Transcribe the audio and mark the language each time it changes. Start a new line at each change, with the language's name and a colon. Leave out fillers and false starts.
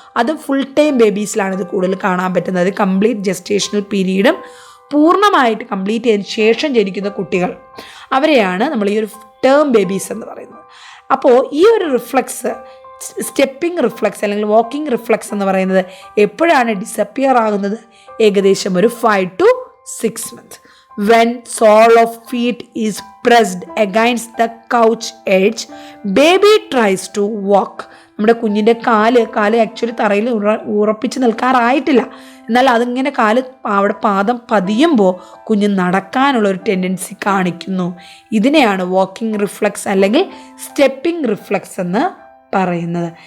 Malayalam: അത് full time ബേബീസിലാണ് ഇത് കൂടുതൽ കാണാൻ പറ്റുന്നത്. കംപ്ലീറ്റ് ജസ്റ്റേഷണൽ പീരീഡും പൂർണ്ണമായിട്ട് കംപ്ലീറ്റ് ചെയ്തതിന് ശേഷം ജനിക്കുന്ന കുട്ടികൾ, അവരെയാണ് നമ്മൾ ഈ ഒരു ടേം ബേബീസ് എന്ന് പറയുന്നത്. അപ്പോൾ ഈ ഒരു റിഫ്ലക്സ്, സ്റ്റെപ്പിംഗ് റിഫ്ലക്സ് അല്ലെങ്കിൽ വാക്കിംഗ് റിഫ്ലക്സ് എന്ന് പറയുന്നത് എപ്പോഴാണ് ഡിസപ്പിയർ ആകുന്നത്? ഏകദേശം ഒരു
English: 5 to 6 months. when sole of feet is pressed against the couch edge, baby tries to walk.
Malayalam: നമ്മുടെ കുഞ്ഞിൻ്റെ കാല് ആക്ച്വലി തറയിൽ ഉറപ്പിച്ച് നിൽക്കാറായിട്ടില്ല, എന്നാൽ അതിങ്ങനെ കാല് അവിടെ പാദം പതിയുമ്പോൾ കുഞ്ഞ് നടക്കാനുള്ള ഒരു ടെൻഡൻസി കാണിക്കുന്നു. ഇതിനെയാണ് വാക്കിംഗ് റിഫ്ലക്സ് അല്ലെങ്കിൽ സ്റ്റെപ്പിംഗ് റിഫ്ലക്സ് എന്ന് പറയുന്നത്.